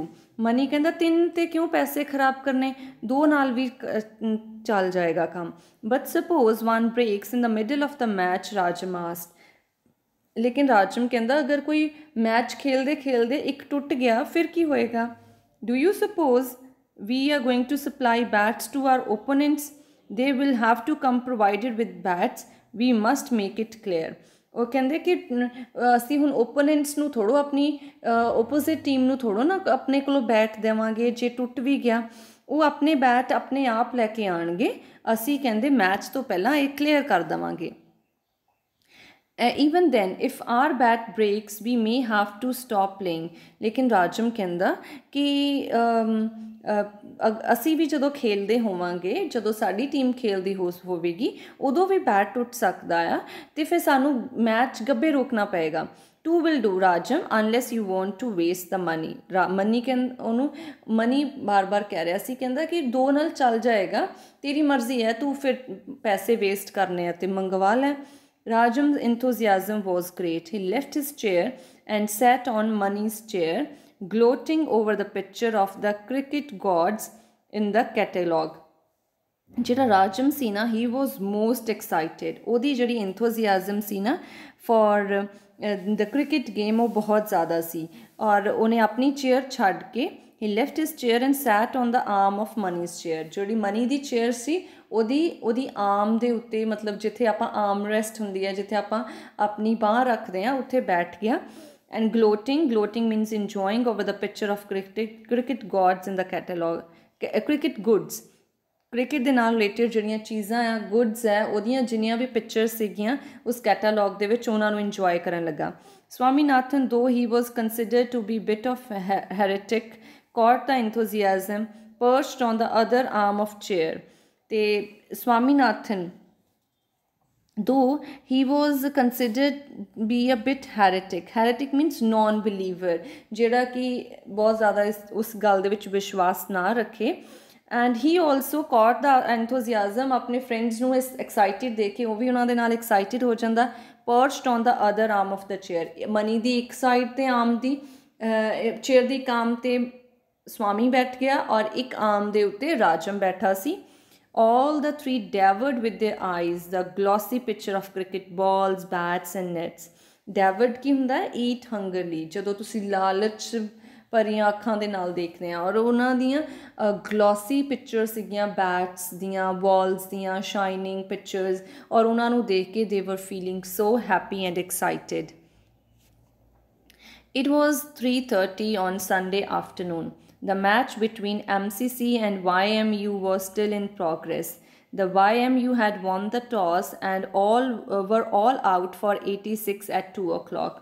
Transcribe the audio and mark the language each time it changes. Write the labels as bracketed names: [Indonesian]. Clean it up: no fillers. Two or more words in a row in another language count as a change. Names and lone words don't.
[Punjabi] ਮਨੀ ਕਹਿੰਦਾ 3 ਤੇ ਕਿਉਂ ਪੈਸੇ ਖਰਾਬ ਕਰਨੇ, 2 ਨਾਲ ਵੀ ਚੱਲ ਜਾਏਗਾ ਕੰਮ। [English] But suppose 1 breaks in the middle of the match, Rajam asked. [Punjabi] ਲੇਕਿਨ ਰਾਜਮ ਕਹਿੰਦਾ ਅਗਰ ਕੋਈ ਮੈਚ ਖੇਲਦੇ ਖੇਲਦੇ ਇੱਕ ਟੁੱਟ ਗਿਆ ਫਿਰ ਕੀ ਹੋਏਗਾ? [English] Do you suppose we are going to supply bats to our opponents? They will have to come provided with bats. We must make it clear. [Punjabi] ਉਹ ਕਹਿੰਦੇ ਕਿ ਅਸੀਂ ਹੁਣ ਓਪੋਨੈਂਟਸ ਨੂੰ ਥੋੜ੍ਹੋ, ਆਪਣੀ [English] opposite team [Punjabi] ਨੂੰ ਥੋੜ੍ਹੋ ਨਾ ਆਪਣੇ ਕੋਲੋਂ ਬੈਟ ਦੇਵਾਂਗੇ। ਜੇ ਟੁੱਟ ਵੀ ਗਿਆ ਉਹ ਆਪਣੇ ਬੈਟ ਆਪਣੇ ਆਪ ਲੈ ਕੇ ਆਉਣਗੇ, ਅਸੀਂ ਕਹਿੰਦੇ ਮੈਚ ਤੋਂ ਪਹਿਲਾਂ ਇਹ ਕਲੀਅਰ ਕਰ ਦੇਵਾਂਗੇ। [English] even then if our bat breaks we may have to stop playing. [Punjabi] ਲੇਕਿਨ ਰਾਜਮ ਕਹਿੰਦਾ ਕਿ ਅਸੀਂ ਵੀ ਜਦੋਂ ਖੇਲਦੇ ਹੋਵਾਂਗੇ, ਜਦੋਂ ਸਾਡੀ ਟੀਮ ਖੇਲਦੀ ਹੋਵੇਗੀ ਉਦੋਂ ਵੀ ਬੈਟ ਟੁੱਟ ਸਕਦਾ ਆ, ਅਤੇ ਫਿਰ ਸਾਨੂੰ ਮੈਚ ਗੱਭੇ ਰੋਕਣਾ ਪਏਗਾ। [English] 2 will do, ਰਾਜਮ, unless you want to waste the money. [Punjabi] ਮਨੀ ਉਹਨੂੰ ਮਨੀ ਬਾਰ ਕਹਿ ਰਿਹਾ ਸੀ, ਕਹਿੰਦਾ ਕਿ 2 ਨਾਲ ਚੱਲ ਜਾਏਗਾ, ਤੇਰੀ ਮਰਜ਼ੀ ਹੈ, ਤੂੰ ਫਿਰ ਪੈਸੇ ਵੇਸਟ ਕਰਨੇ ਆ ਤੇ ਮੰਗਵਾ ਲੈ। [English] Rajam's enthusiasm was great. He left his chair and sat on Mani's chair, gloating over the picture of the cricket gods in the catalogue. [Punjabi] ਜਿਹੜਾ ਰਾਜਮ ਸੀ ਨਾ, [English] he was most excited. [Punjabi] ਉਹਦੀ ਜਿਹੜੀ enthusiasm ਸੀ ਨਾ [English] for the cricket game [Punjabi] ਉਹ ਬਹੁਤ ਜ਼ਿਆਦਾ ਸੀ, ਔਰ ਉਹਨੇ ਆਪਣੀ ਚੇਅਰ ਛੱਡ ਕੇ [English] he left his chair and sat on the arm of Mani's chair. [Punjabi] ਜਿਹੜੀ ਮਨੀ ਦੀ ਚੇਅਰ ਸੀ ਉਹਦੀ ਆਰਮ ਦੇ ਉੱਤੇ, ਮਤਲਬ ਜਿੱਥੇ ਆਪਾਂ [English] arm rest [Punjabi] ਹੁੰਦੀ ਹੈ, ਜਿੱਥੇ ਆਪਾਂ ਆਪਣੀ ਬਾਂਹ ਰੱਖਦੇ ਹਾਂ, ਉੱਥੇ ਬੈਠ ਗਿਆ। [English] ਐਂਡ gloating means enjoying over the picture of cricket gods in the catalogue. cricket goods, [Punjabi] ਕ੍ਰਿਕਟ ਦੇ ਨਾਲ ਰਿਲੇਟਡ ਜਿਹੜੀਆਂ ਚੀਜ਼ਾਂ ਆ, ਗੁੱਡਸ ਹੈ, ਉਹਦੀਆਂ ਜਿੰਨੀਆਂ ਵੀ ਪਿਕਚਰਸ ਸੀਗੀਆਂ ਉਸ ਕੈਟਾਲੌਗ ਦੇ ਵਿੱਚ, ਉਹਨਾਂ ਨੂੰ ਇੰਜੋਏ ਕਰਨ ਲੱਗਾ। [English] ਸਵਾਮੀਨਾਥਨ though he was considered to be bit of heretic caught the enthusiasm, perched on the other arm of chair. ਤੇ ਸਵਾਮੀਨਾਥਨ though he was considered be a bit heretic means non-believer, [Punjabi] ਜਿਹੜਾ ਕਿ ਬਹੁਤ ਜ਼ਿਆਦਾ ਉਸ ਗੱਲ ਦੇ ਵਿੱਚ ਵਿਸ਼ਵਾਸ ਨਾ ਰੱਖੇ। [English] And he also caught the enthusiasm, [Punjabi] ਆਪਣੇ ਫਰੈਂਡਸ ਨੂੰ ਐਕਸਾਈਟਿਡ ਦੇਖ ਕੇ ਉਹ ਵੀ ਉਹਨਾਂ ਦੇ ਨਾਲ ਐਕਸਾਈਟਿਡ ਹੋ ਜਾਂਦਾ। [English] perched on the other arm of the chair, [Punjabi] ਮਨੀ ਦੀ ਇੱਕ ਸਾਈਡ 'ਤੇ ਆਰਮ ਦੀ ਚੇਅਰ ਦੀ ਇੱਕ ਆਰਮ 'ਤੇ ਸਵਾਮੀ ਬੈਠ ਗਿਆ, ਔਰ ਇੱਕ ਆਰਮ ਦੇ ਉੱਤੇ ਰਾਜਮ ਬੈਠਾ ਸੀ। [English] All the 3 devoured with their eyes the glossy picture of cricket balls, bats and nets. [Punjabi] Devoured ਕੀ ਹੁੰਦਾ ਹੈ? [English] eat hungrily, [Punjabi] ਜਦੋਂ ਤੁਸੀਂ ਲਾਲਚ ਭਰੀਆਂ ਅੱਖਾਂ ਦੇ ਨਾਲ ਦੇਖਦੇ ਹਾਂ। ਔਰ ਉਹਨਾਂ ਦੀਆਂ [English] glossy picture [Punjabi] ਸੀਗੀਆਂ ਬੈਟਸ ਦੀਆਂ, ਬਾਲਸ ਦੀਆਂ, [English] shining pictures, [Punjabi] ਔਰ ਉਹਨਾਂ ਨੂੰ ਦੇਖ ਕੇ [English] they were feeling so happy and excited. It was 3:30 on Sunday afternoon. The match between MCC and YMU was still in progress. The YMU had won the toss and were all out for 86 at 2 o'clock.